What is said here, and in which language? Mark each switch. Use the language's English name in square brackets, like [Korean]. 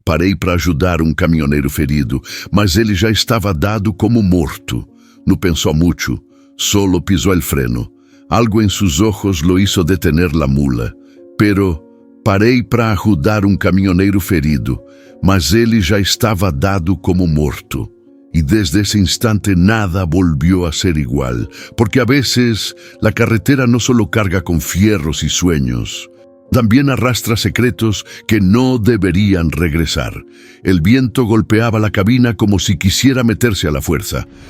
[Portuguese] Parei para ajudar um caminhoneiro ferido, mas ele já estava dado como morto. [Spanish] No pensó mucho, solo pisó el freno. Algo en sus ojos lo hizo detener la mula. [Portuguese] Pero parei para ajudar um caminhoneiro ferido, mas ele já estava dado como morto. [Spanish] Y desde ese instante nada volvió a ser igual, porque a veces la carretera no solo carga con fierros y sueños, también arrastra secretos que no deberían regresar. El viento golpeaba la cabina como si quisiera meterse a la fuerza.